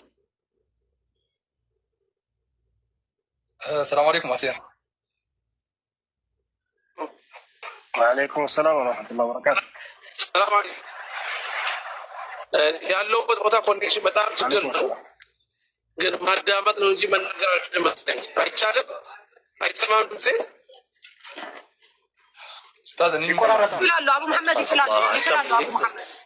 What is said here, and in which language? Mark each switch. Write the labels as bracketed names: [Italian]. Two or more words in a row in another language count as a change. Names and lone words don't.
[Arabic] السلام عليكم أسير. وعليكم السلام ورحمة الله وبركاته. السلام عليكم. [Amharic] ያለው ቦታ ኮኔክሽን በጣም ችግር ነው፣ ግን ማዳመጥ ነው እንጂ መናገር አይቻልም። አይሰማም ድምጼ ኡስታዝ እኔ ይላሉ። አቡ መሐመድ ይችላሉ አቡ መሐመድ